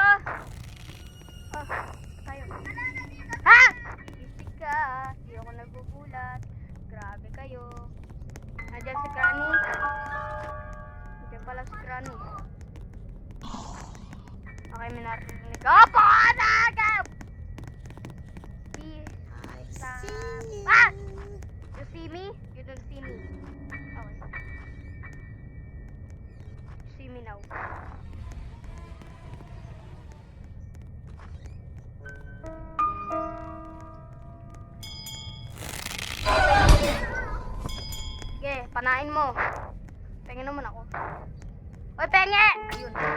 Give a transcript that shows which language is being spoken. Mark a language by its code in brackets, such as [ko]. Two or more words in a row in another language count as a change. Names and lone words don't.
[tl] Oh, tayo. Ha? Isip ka. Di ako nagugulat. Grabe kayo. Nandiyan si Granny. Nandiyan pala si Granny. Okay, may narinig. Opo! Nagab! Ah! [en] You see me? You don't see me. Okay. You see me now. [tl] Sige, panain mo. Penge naman ako. Oy, penge! Ayun.